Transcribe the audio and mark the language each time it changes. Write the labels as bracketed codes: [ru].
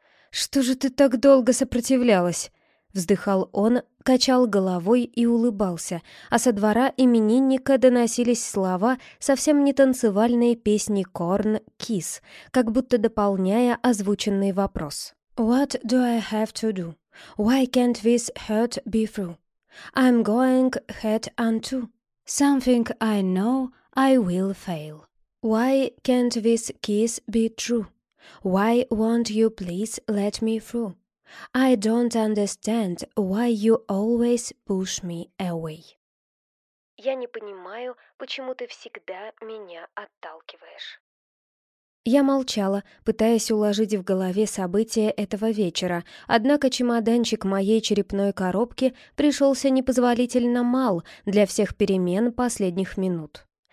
[ru] «Что же ты так долго сопротивлялась?» Вздыхал он, качал головой и улыбался, а со двора именинника доносились слова совсем не танцевальной песни «Корн Кис», как будто дополняя озвученный вопрос. [en] «What do I have to do? Why can't this hurt be through? I'm going head on to something I know I will fail. Why can't this kiss be true? Why won't you please let me through? I don't understand why you always push me away. [ru] Я не понимаю, почему ты всегда меня отталкиваешь. Я молчала, пытаясь уложить в голове события этого вечера, однако чемоданчик моей черепной коробки пришелся непозволительно мал для всех перемен последних минут.